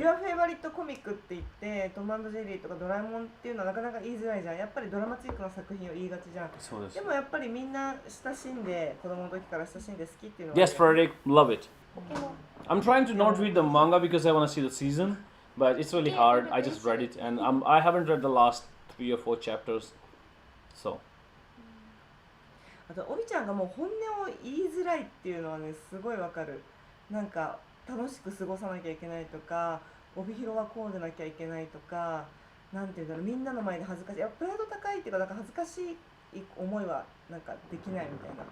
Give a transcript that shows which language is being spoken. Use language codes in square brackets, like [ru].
[en] Your favorite comic [ja] って言ってトム&ジェリーとかドラえもんっていうのはなかなか言いづらいじゃん。やっぱりドラマチックな作品を言いがちじゃん。そうです。でもやっぱりみんな親しんで子供の時から親しんで好きっていうのは。 [en] Yes, Frederick, love it. I'm trying to not read the manga because I want to see the season, but it's really hard. I just read it and I haven't read the last 3 or 4 chapters. So. [ja] あとおびちゃんがもう本音を言いづらいっていうのはねすごいわかる。なんか楽しく過ごさなきゃいけないとか、帯広はこうでなきゃいけないとか、なんていうんだろう、みんなの前で恥ずかしい、プライド高いっていうか、なんか恥ずかしい思いはなんかできないみたいな。